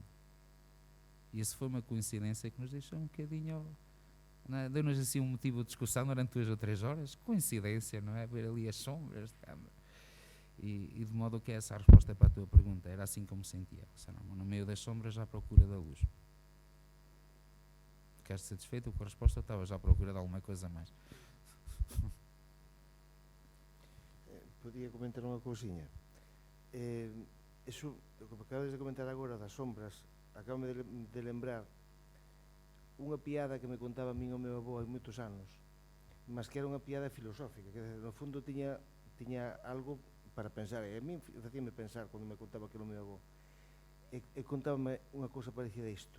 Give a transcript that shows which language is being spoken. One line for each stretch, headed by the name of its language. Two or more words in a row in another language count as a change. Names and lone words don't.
Portuguese: E isso foi uma coincidência que nos deixou um bocadinho, deu-nos assim um motivo de discussão durante 2 ou 3 horas. Coincidência, não é? Ver ali as sombras de Cambra. E de modo que essa é a resposta para a tua pergunta. Era assim como me sentia, no meio das sombras, à procura da luz. Ficaste satisfeito com a resposta? Estava já à procura de alguma coisa mais.
Galician: Podía comentar unha cousiña. Eso, o que acabas de comentar agora das sombras, acabo de lembrar unha piada que me contaba a min o meu avó hai moitos anos, mas que era unha piada filosófica, que no fundo tiña algo para pensar, e a min facíame pensar cando me contaba aquilo o meu avó, e contábame unha cousa parecida a isto.